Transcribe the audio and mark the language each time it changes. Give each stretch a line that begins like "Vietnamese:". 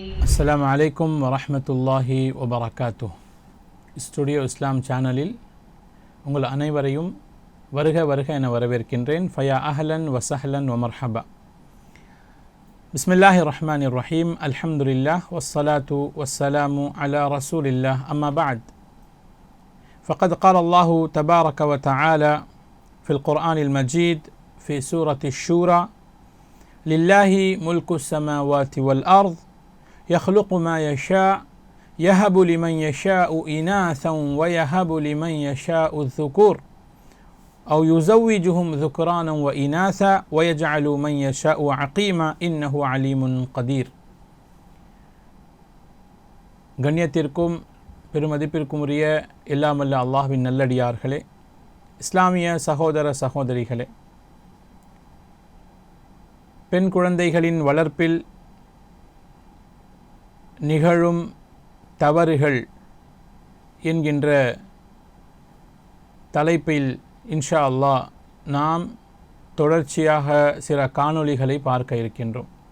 Arabic: السلام عليكم ورحمة الله وبركاته.
Tamil: Studio இஸ்லாம் சேனலில் உங்கள் அனைவரையும் வருக வருக என வரவேற்கின்றேன்.
Arabic: ஃபயா அஹ்லன் வசஹ்லன் வமர்ஹபா. பிஸ்மில்லாஹி ரஹ்மானிர் ரஹீம். அல்ஹம்துலில்லாஹ் வஸ்ஸலாத்து வஸ்ஸலாமு அலா ரசூலில்லாஹ். அம்மா பஅத். فقد قال الله تبارك وتعالى في القرآن المجيد في سورة الشورى: لله ملك السماوات والأرض يخلق ما يشاء يهب لمن يشاء إناثا ويهب لمن يشاء الذكور أو يزوجهم ذكرانا وإناثا ويجعل من يشاء عقيما إنه عليم قدير.
Tamil: கண்ணியத்திற்கும் பெருமதிப்பிற்கும் உரிய எல்லாமல்ல அல்லாஹ்வின் நல்லடியார்களே, இஸ்லாமிய சகோதர சகோதரிகளே, பெண் குழந்தைகளின் வளர்ப்பில் நிகழும் தவறுகள் என்கின்ற தலைப்பில் இன்ஷா அல்லாஹ் நாம் தொடர்ச்சியாக சில காணொளிகளை பார்க்க இருக்கின்றோம்.